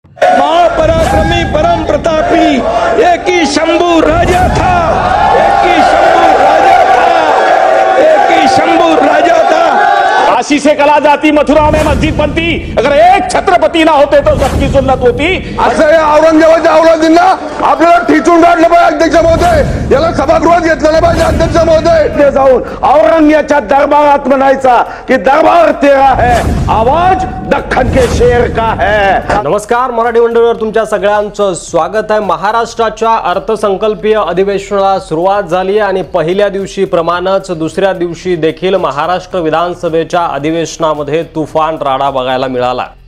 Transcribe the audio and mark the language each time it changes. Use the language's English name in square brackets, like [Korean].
[Hindi] पराक्रमी परम प्रतापी एक ही शंभू राजा था, एक ही शंभू राजा था, एक ही शंभू राजा था। काशी से कला जाती, मथुरा में मस्जिद बनती, अगर एक छत्रपती ना होते तो सबकी सुन्नत होती। [Marathi] असं या औरंगजेबाच्या औलादींना आपल्याला ठिचून काढलं पाहिजे अध्यक्ष महोदय, याला सभागृहात घेतलं पाहिजे अध्यक्ष महोदय। जाऊन औरंगजेबाच्या दरबारात म्हणायचा की [Hindi] दरबार तेरा है, आवाज दख्खन के शेर का है। [Marathi] नमस्कार, मराठी मंडळावर तुमच्या सगळ्यांचं स्वागत आहे। महाराष्ट्राच्या अर्थसंकल्पीय अधिवेशनाला सुरुवात झाली आणि पहिल्या दिवशी प्रमाणच दुसऱ्या दिवशी देखील महाराष्ट्र विधानसभेच्या अधिवेशनामध्ये तुफान राडा बघायला मिळाला।